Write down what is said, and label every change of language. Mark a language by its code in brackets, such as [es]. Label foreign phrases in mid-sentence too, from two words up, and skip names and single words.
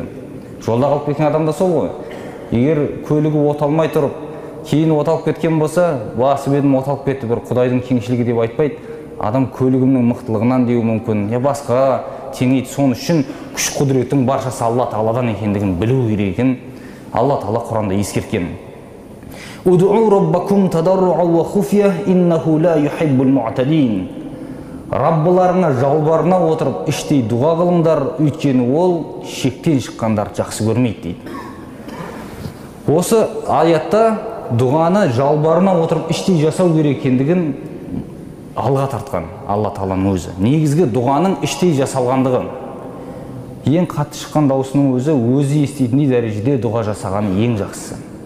[kk] Жолда қалып кеткен адам да сол ғой. Егер көлігі оталмай тұрып, кейін оталып кеткен болса, басып едім оталып кетті, бір Құдайдың кеңшілігі деп айтпайды. Адам көлігімнің мықтылығынан деуі мүмкін, я басқа теңейді. Соның үшін күш құдіреттің баршасы Алла Тағаладан екендігін білу керек екен. Алла Тағала Құранда ескерткен. [ar] ادعوا ربكم تضرعا وخفية إنه لا يحب المعتدين. [kk] Раббыларыңа жалбарына отырып іштей дұға қылыңдар, өйткені ол шектен шыққандар жақсы көрмейді дейді. Осы аятта дұғаны жалбарына отырып іштей жасау керек екендігін алға тартқан Алла Тағаланың өзі. Негізгі дұғаның іштей жасалғандығын, ең қатты шыққан даусының өзі еститіндей дәрежеде дұға жасағаны ең жақсысы.